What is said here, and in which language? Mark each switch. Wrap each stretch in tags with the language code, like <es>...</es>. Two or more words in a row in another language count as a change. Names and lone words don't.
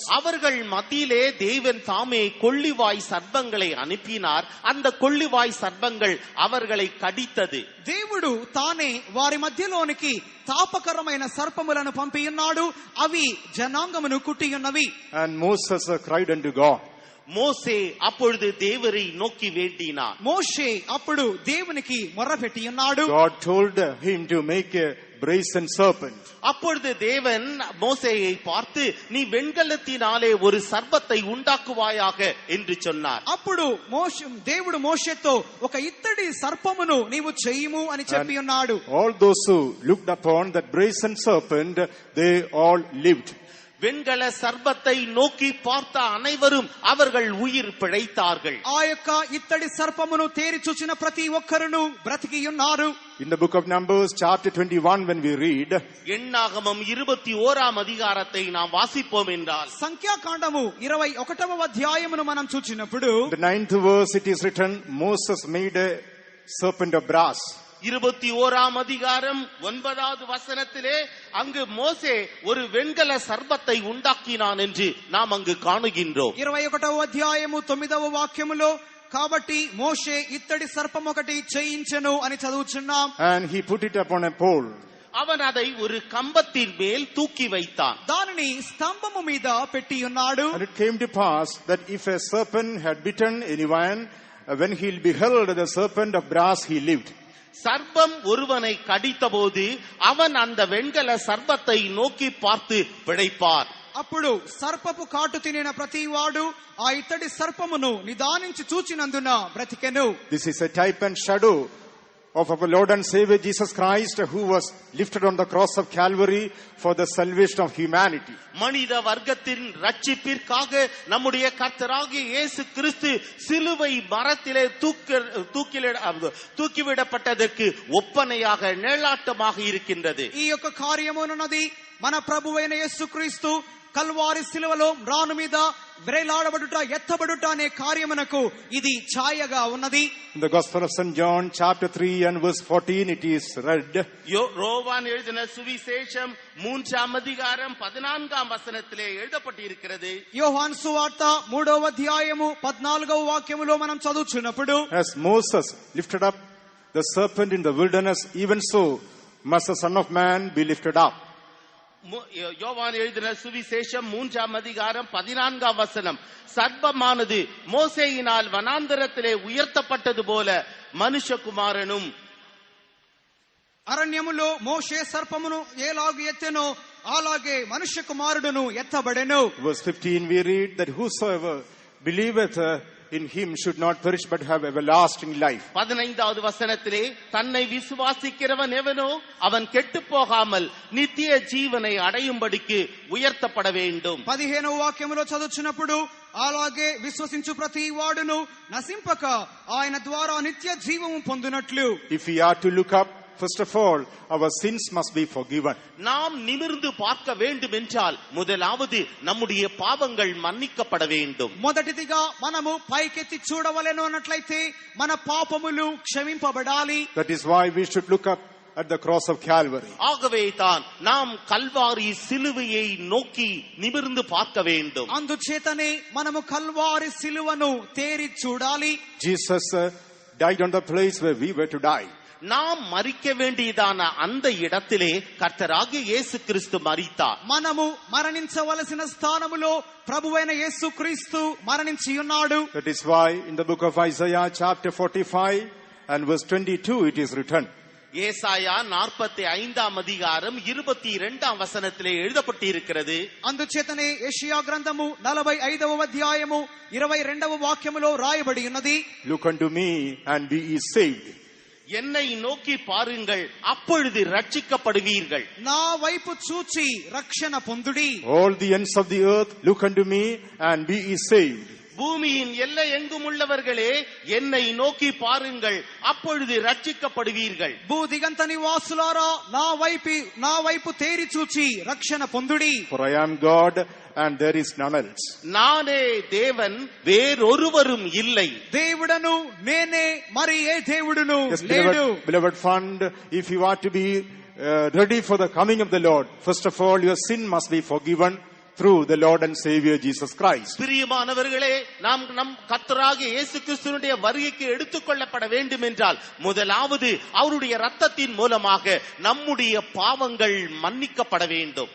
<ta>அவர்கள் மத்தியிலே தேவன் தாமே கொள்ளிவாய் சர்ப்பங்களை அனுப்பினார். அந்த கொள்ளிவாய் சர்ப்பங்கள் அவர்களை கடித்தது.</ta> <te>దేవుడు తానే వారి మధ్యలోనికి తాపకరమైన సర్పములను పంపియున్నాడు. అవి జనాంగమును కుట్టియున్నవి.</te> <en>And Moses cried unto God.</en> <ta>மோசே அப்பொழுது தேவரை நோக்கி வேண்டினார்.</ta> <te>మోషే అప్పుడు దేవునికి మొర్రపెట్టి ఉన్నాడు.</te> <en>God told him to make a brazen serpent.</en> <ta>அப்பொழுது தேவன் மோசேயை பார்த்து நீ வெண்கலத்தினாலே ஒரு சர்ப்பத்தை உண்டாக்குவாயாக என்று சொன்னார்.</ta> <te>అప్పుడు దేవుడు మోషేతో ఒక ఇత్తడి సర్పమును నీవు చెయ్యము అని చెప్పి ఉన్నాడు.</te> <en>All those who looked upon that brazen serpent, they all lived.</en> <ta>வெண்கல சர்ப்பத்தை நோக்கி பார்த்த அனைவரும் அவர்கள் உயிர் பிழைத்தார்கள்.</ta> <te>ఆ యొక్క ఇత్తడి సర్పమును తేరి చూచిన ప్రతి ఒక్కరును బ్రతికి ఉన్నారు.</te> <en>In the book of Numbers chapter 21 when we read,</en> <ta>எண்ணாகமம் 21ஆம் அதிகாரத்தை நாம் வாசிப்போம் என்றால்,</ta> <te>సంఖ్యాకాండము 21వ అధ్యాయమును మనం చూచినప్పుడు</te> <en>the 9th verse it is written, Moses made a serpent of brass.</en> <ta>21ஆம் அதிகாரம் 9வது வசனத்திலே அங்கு மோசே ஒரு வெண்கல சர்ப்பத்தை உண்டாக்கினான் என்று நாம் அங்கு காணுகின்றோம்.</ta> <te>21వ అధ్యాయము 9వ వాక్యములో కాబట్టి మోషే ఇత్తడి సర్పం ఒకటి చేయించెను అని చదువుచున్నాం.</te> <en>And he put it upon a pole.</en> <ta>அவன் அதை ஒரு கம்பத்தின் மேல் தூக்கி வைத்தான்.</ta> <te>దానిని స్తంభము మీద పెట్టి ఉన్నాడు.</te> <en>And it came to pass that if a serpent had bitten anyone, when he beheld the serpent of brass, he lived.</en> <ta>சர்ப்பம் ஒருவனை கடித்தபோது அவன் அந்த வெண்கல சர்ப்பத்தை நோக்கி பார்த்து பிழைப்பார்.</ta> <te>అప్పుడు సర్పపు కాటు తినిన ప్రతి వాడు ఆ ఇత్తడి సర్పమును నిదానించి చూచినందున బ్రతికెను.</te> <en>This is a type and shadow of our Lord and Savior Jesus Christ, who was lifted on the cross of Calvary for the salvation of humanity.</en> <ta>மனித வர்க்கத்தின் ரட்சிப்பிற்காக நம்முடைய கர்த்தராகிய இயேசு கிறிஸ்து சிலுவை மரத்திலே தூக்கிவிடப்பட்டதற்கு ஒப்பனையாக நிழலாட்டமாக இருக்கின்றது.</ta> <te>ఈ యొక్క కార్యమునున్నది మన ప్రభువైన యేసుక్రీస్తు కల్వారి శిలువలో రాను మీద వ్రేలాడబడుట ఎత్తబడుట అనే కార్యమునకు ఇది ఛాయగా ఉన్నది.</te> <en>In the Gospel of St. John chapter 3 and verse 14 it is read.</en> <ta>யோவான் எழுதின சுவிசேஷம் 3ஆம் அதிகாரம் 14ஆம் வசனத்திலே எழுதப்பட்டிருக்கிறது.</ta> <te>యోహాను సువార్త 3వ అధ్యాయము 14వ వాక్యములో మనం చదువుచున్నప్పుడు,</te> <en>As Moses lifted up the serpent in the wilderness, even so must the Son of Man be lifted up.</en> <ta>யோவான் எழுதின சுவிசேஷம் 3ஆம் அதிகாரம் 14ஆம் வசனம், சர்ப்பமானது மோசேயினால் வனாந்தரத்திலே உயர்த்தப்பட்டது போல మనుష్యకుమారును</ta> <te>అరణ్యములో మోషే సర్పమును ఎలాగు ఎత్తెనో అలాగే మనుష్య కుమారుడును ఎత్తబడెను.</te> <en>Verse 15 we read that whosoever believeth in him should not perish but have everlasting life.</en> <ta>15வது வசனத்திலே தன்னை விசுவாசிக்கிறவன் எவனோ அவன் கெட்டு போகாமல் நித்திய జీవனை అடையும்படிக்கு ఉయర్తపడ வேண்டும்.</ta> <te>15వ వాక్యములో చదువుచున్నప్పుడు, అలాగే విశ్వసించు ప్రతి వాడును నశింపక ఆయన ద్వారా నిత్య జీవము పొందునట్లు.</te> <en>If we are to look up, first of all, our sins must be forgiven.</en> <ta>நாம் நிமிர்ந்து பார்க்க வேண்டும் என்றால் முதலாவது நம்முடைய பாவங்கள் மன்னிக்கப்பட வேண்டும்.</ta> <te>మొదటిదిగా మనము పైకెత్తి చూడవలెను అన్నట్లయితే మన పాపములు క్షమింపబడాలి.</te> <en>That is why we should look up at the cross of Calvary.</en> <ta>ஆகவே தான் நாம் கல்வாரி சிலுவையை நோக்கி நிமிர்ந்து பார்க்க வேண்டும்.</ta> <te>అందుచేతనే మనము కల్వారి సిలువను తేరి చూడాలి.</te> <en>Jesus died on the place where we were to die.</en> <ta>நாம் மரிக்க வேண்டியதான அந்த இடத்திலே கர்த்தராகிய இயேசு கிறிஸ்து மரித்தார்.</ta> <te>మనము మరణించవలసిన స్థానములో ప్రభువైన యేసుక్రీస్తు మరణించి ఉన్నాడు.</te> <en>That is why in the book of Isaiah chapter 45 and verse 22 it is written.</en> <ta>ஏசாயா 45ஆம் அதிகாரம் 22ஆம் வசனத்திலே எழுதப்பட்டிருக்கிறது.</ta> <te>అందుచేతనే యెషయా గ్రంథము 45వ అధ్యాయము 22వ వాక్యములో రాయబడి ఉన్నది.</te> <en>Look unto me and be ye saved.</en> <ta>என்னை நோக்கி பாருங்கள், அப்பொழுது ரட்சிக்கப்படுவீர்கள்.</ta> <te>నా వైపు చూచి రక్షణ పొందుడి.</te> <en>All the ends of the earth, look unto me and be ye saved.</en> <ta>பூமியின் எல்லை எங்கும் உள்ளவர்களே என்னை நோக்கி பாருங்கள், அப்பொழுது ரட்சிக்கப்படுவீர்கள்.</ta> <te>భూదిగంత నివాసులారా నా వైపు తేరి చూచి రక్షణ పొందుడి.</te> <en>For I am God and there is none else.</en> <ta>நானே தேவன், வேறொருவரும் இல்லை.</ta> <te>దేవుడను నేనే, మరి ఏ దేవుడును</te> <en>Yes,</en> <te>లేడు.</te> <en>beloved friend, if you are to be ready for the coming of the Lord, first of all your sin must be forgiven through the Lord and Savior Jesus Christ.</en> <ta>பிரியமானவர்களே, நாம் நம் கர்த்தராகிய இயேசு கிறிஸ்துவினுடைய வருகைக்கு எடுத்துக்கொள்ளப்பட வேண்டும் என்றால் முதலாவது அவருடைய இரத்தத்தின் மூலமாக நம்முடைய பாவங்கள் மன்னிக்கப்பட வேண்டும்.</ta>